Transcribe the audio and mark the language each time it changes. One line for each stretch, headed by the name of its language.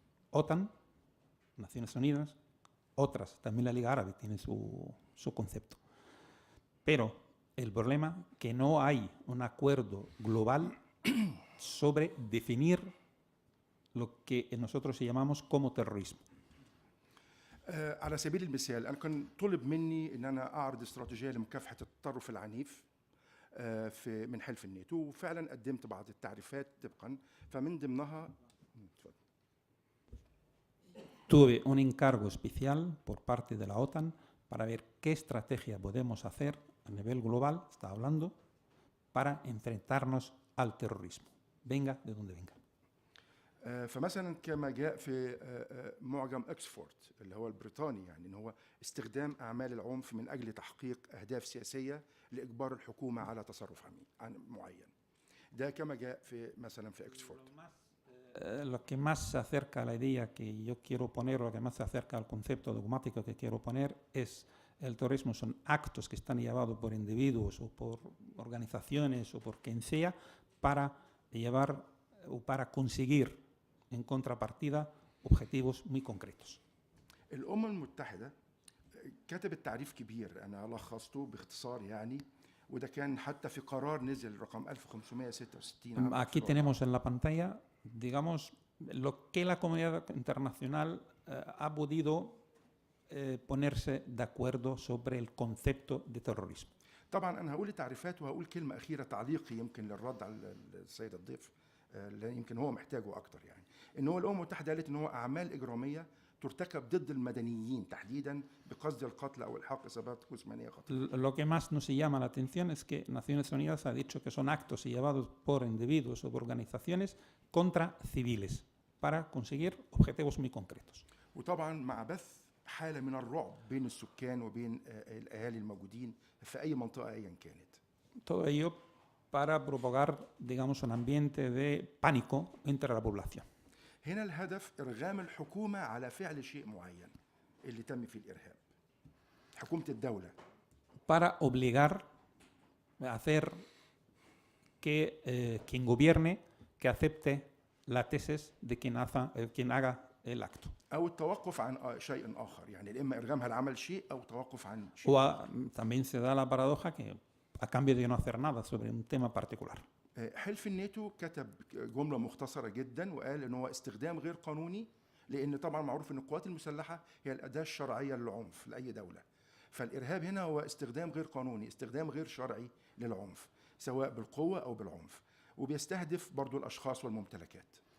Spanish: OTAN, Naciones Unidas, otras, también la Liga Árabe tiene su concepto. Pero el problema es que no hay un acuerdo global sobre definir lo que nosotros llamamos como terrorismo.
Arabic: على سبيل المثال أنا كان طلب مني إن أنا أعرض استراتيجية لمكافحة التطرف العنيف من حلف الناتو وفعلا قدمت بعض التعريفات طبقا فمن ضمنها
Spanish: Tuve un encargo especial por parte de la OTAN para ver qué estrategia podemos hacer a nivel global, está hablando, para enfrentarnos al terrorismo, venga de donde venga.
Arabic: فمثلا كما جاء في معجم اكسفورد اللي هو البريطاني يعني ان هو استخدام اعمال العنف من اجل تحقيق اهداف سياسيه لاجبار الحكومه على تصرف معين. ده كما جاء في مثلا في اكسفورد.
Spanish: Lo que más se acerca a la idea que yo quiero poner, lo que más se acerca al concepto dogmático que quiero poner es el terrorismo son actos que están llevados por individuos o por organizaciones o por quien sea para llevar o para conseguir en contrapartida objetivos muy concretos.
Arabic: الأمم المتحدة كتبت تعريف كبير أنا لخصته باختصار يعني وده كان حتى في قرار نزل رقم 1566.
Spanish: Aquí tenemos en la pantalla, digamos, lo que la comunidad internacional ha podido ponerse de acuerdo sobre el concepto de terrorismo.
Arabic: طبعا أنا هقول التعريفات وهقول كلمة أخيرة تعليقي يمكن للرد على السيد الضيف اللي يمكن هو محتاجه أكتر يعني إن هو الأمم المتحدة قالت إن هو أعمال إجرامية ترتكب ضد المدنيين تحديدا بقصد القتل أو الحاق إصابات جسمانية خطيرة.
Spanish: Lo que más nos llama la atención es que Naciones Unidas ha dicho que son actos llevados por individuos o por organizaciones contra civiles para conseguir objetivos muy concretos.
Arabic: وطبعا مع بث حالة من الرعب بين السكان وبين الأهالي الموجودين في أي منطقة أيا كانت.
Spanish: Todo ello para propagar, digamos, un ambiente de pánico entre la población.
Arabic: هنا الهدف إرغام الحكومة على فعل شيء معين اللي تم فيه الإرهاب. حكومة الدولة.
Spanish: Para obligar a hacer que quien gobierne, que acepte la tesis de quien haga el acto.
Arabic: أو التوقف عن شيء آخر، يعني إما إرغامها لعمل شيء أو توقف عن شيء.
Spanish: También se da la paradoja que a cambio de no hacer nada sobre un tema particular.
Arabic: حلف الناتو كتب جملة مختصرة جدا وقال إن هو استخدام غير قانوني، لأن طبعا معروف إن القوات المسلحة هي الأداة الشرعية للعنف لأي دولة. فالإرهاب هنا هو استخدام غير قانوني، استخدام غير شرعي للعنف سواء بالقوة أو بالعنف، وبيستهدف برضو الأشخاص والممتلكات.